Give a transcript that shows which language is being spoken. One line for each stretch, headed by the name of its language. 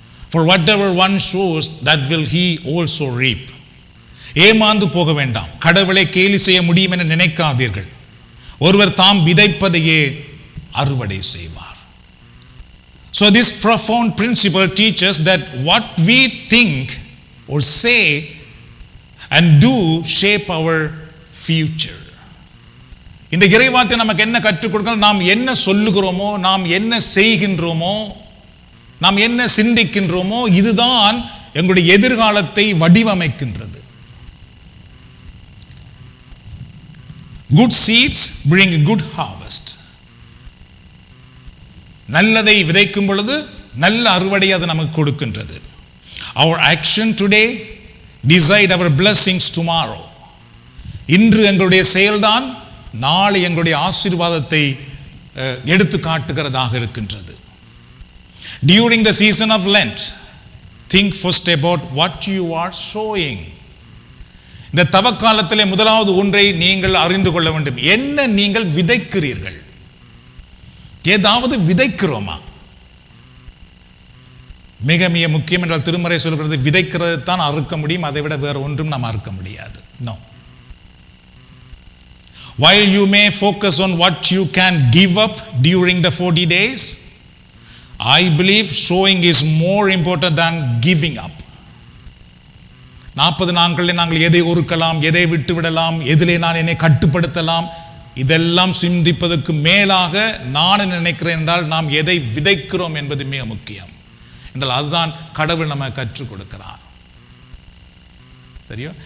English: For whatever one sows, that will he also reap.
Tamil: ஏமாந்து போக வேண்டாம். கடவுளை கேலி செய்ய முடியும் என நினைக்காதீர்கள். ஒருவர் தாம் விதைப்பதையே அறுவடை செய்வார்.
English: So this profound principle teaches that what we think or say and do shape our future.
Tamil: இந்த இறைவார்த்தை நமக்கு என்ன கற்றுக் கொடுக்கணும்? நாம் என்ன சொல்லுகிறோமோ, நாம் என்ன செய்கின்றோமோ, நாம் என்ன சிந்திக்கின்றோமோ, இதுதான் எங்களுடைய எதிர்காலத்தை வடிவமைக்கின்றது.
English: Good seeds bring a good harvest.
Tamil: நல்லதை விதைக்கும் பொழுது நல்ல அறுவடை அது நமக்கு கொடுக்கின்றது.
English: Our action today decide our blessings tomorrow.
Tamil: இன்று எங்களுடைய செயல்தான் நாளை எங்களுடைய ஆசீர்வாதத்தை எடுத்து காட்டுகிறதாக இருக்கின்றது.
English: During the season of Lent, think first about what you are sowing.
Tamil: இந்த தவக்காலத்திலே முதலாவது ஒன்றை நீங்கள் அறிந்து கொள்ள வேண்டும். என்ன நீங்கள் விதைக்கிறீர்கள்? ஏதாவது விதைக்கிறோமா? மிக மிக முக்கியம் என்றால் திருமறை சொல்கிறது, விதைக்கிறது தான் அறுக்க முடியும், அதை விட வேற ஒன்றும் நாம் அறுக்க முடியாது.
English: No. While you may focus on what you can give up during the 40 days, I believe sowing is more important than giving up.
Tamil: 40 நாட்களில் நாங்கள் எதை ஒருக்கலாம், எதை விட்டு விடலாம், எதிலே நான் என்னை கட்டுப்படுத்தலாம், இதெல்லாம் சிந்திப்பதற்கு மேலாக நான் நினைக்கிறேன் என்றால் நாம் எதை விதைக்கிறோம் என்பது மிக முக்கியம். என்றால் அதுதான் கடவுள் நம்ம கற்றுக் கொடுக்கிறார். சரியோ?